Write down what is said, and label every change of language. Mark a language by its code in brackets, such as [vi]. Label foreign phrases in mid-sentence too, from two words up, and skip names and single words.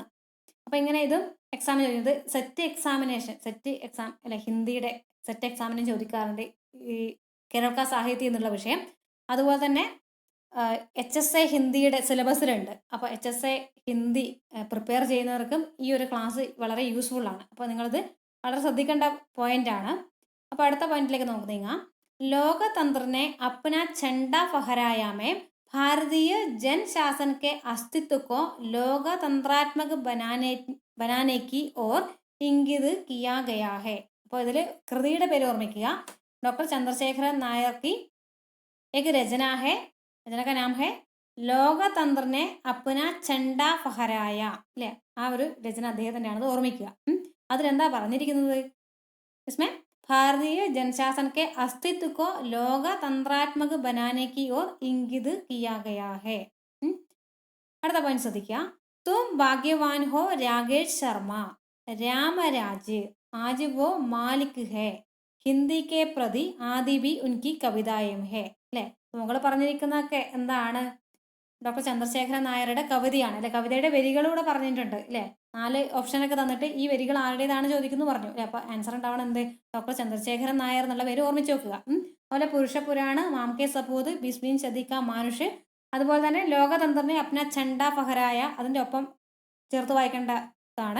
[ml] അപ്പോൾ ഇങ്ങനെ ഇതും എക്സാമിന് ചോദിക്കുന്നത് സെറ്റ് എക്സാം അല്ലെ, ഹിന്ദിയുടെ സെറ്റ് എക്സാമിനും ചോദിക്കാറുണ്ട് ഈ കേരള സാഹിത്യം എന്നുള്ള വിഷയം. അതുപോലെ തന്നെ HSA ഹിന്ദിയുടെ സിലബസിലുണ്ട്. അപ്പോൾ HSA ഹിന്ദി പ്രിപ്പയർ ചെയ്യുന്നവർക്കും ഈ ഒരു ക്ലാസ് വളരെ യൂസ്ഫുൾ ആണ്. അപ്പോൾ നിങ്ങളിത് വളരെ ശ്രദ്ധിക്കേണ്ട പോയിന്റാണ്. അപ്പോൾ അടുത്ത പോയിന്റിലേക്ക് നമുക്ക് നീങ്ങാം. [hi] लोकतंत्र ने अपना झंडा फहराया में भारतीय जन शासन के अस्तित्व को लोकतंत्रात्मक बनाने की ओर इंगित किया गया है. [ml] അപ്പോൾ ഇതിൽ കൃതിയുടെ പേര് ഓർമ്മിക്കുക. [hi] ഡോക്ടർ ചന്ദ്രശേഖരൻ നായർ की एक रचना है, रचना का नाम है ലോകതന്ത്ര ने अपना झंडा फहराया [ml] അല്ലേ, ആ ഒരു രചന അദ്ദേഹത്തിൻ്റെയാണത് ഓർമ്മിക്കുക. അതിലെന്താ പറഞ്ഞിരിക്കുന്നത്? [hi] इसमें भारतीय जनशासन के अस्तित्व को लोकतंत्रात्मक बनाने की ओर इंगित किया गया है. [ml] അടുത്ത പോയിന്റ് ശ്രദ്ധിക്കുക. [hi] तुम भाग्यवान हो राकेश शर्मा, रामराज आज वो मालिक है, ഹിന്ദി के प्रति आदि भी उनकी कविताएं है അല്ലേ. [ml] നമ്മൾ പറഞ്ഞിരിക്കുന്നതൊക്കെ എന്താണ്? ഡോക്ടർ ചന്ദ്രശേഖരൻ നായരുടെ കവിതയാണ് അല്ലെ, കവിതയുടെ വരികളൂടെ പറഞ്ഞിട്ടുണ്ട് അല്ലേ. 4 ഓപ്ഷനൊക്കെ തന്നിട്ട് ഈ വരികൾ ആരുടേതാണ് ചോദിക്കുന്നു പറഞ്ഞു അല്ലെ. അപ്പോൾ ആൻസർ ഉണ്ടാവണം എന്ത്? ഡോക്ടർ ചന്ദ്രശേഖരൻ നായർ എന്നുള്ള പേര് ഓർമ്മിച്ച് വെക്കുക. അതുപോലെ പുരുഷപുരാണ്, മാംകെ സപൂത്, ബിസ്മീൻ സദിക്ക മാനുഷ്, അതുപോലെ തന്നെ ലോകതന്ത്രനെ അപ്ന ഛണ്ട ഫഹരായ അതിൻ്റെ ഒപ്പം ചേർത്ത് വായിക്കേണ്ടതാണ്.